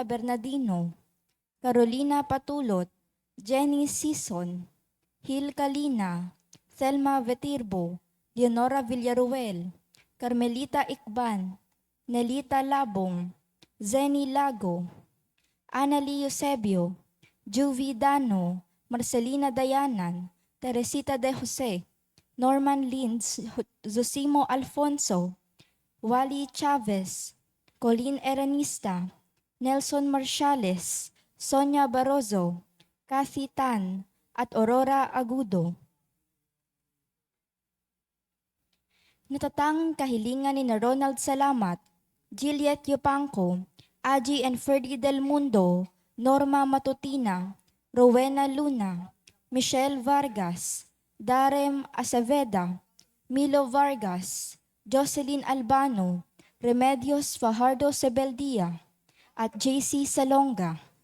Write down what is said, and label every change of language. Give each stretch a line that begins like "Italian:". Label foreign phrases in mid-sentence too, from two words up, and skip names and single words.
Filipino: Bernardino, Carolina Patulot, Jenny Sison, Hil Kalina, Thelma Vetirbo, Leonora Villaruel, Carmelita Ikban, Nelita Labong, Zenny Lago, Annalie Eusebio, Juvie Dano, Marcelina Dayanan, Teresita de Jose, Norman Linz, Zosimo Alfonso, Wally Chavez, Colleen Eranista, Nelson Marciales, Sonia Barroso, Kathy Tan, at Aurora Agudo. Natatanging kahilingan ni na Ronald Salamat, Juliet Yupanco, Aji and Ferdy Del Mundo, Norma Matutina, Rowena Luna, Michelle Vargas, Darem Aceveda, Milo Vargas, Jocelyn Albano, Remedios Fajardo Sebeldia, at JC Salonga.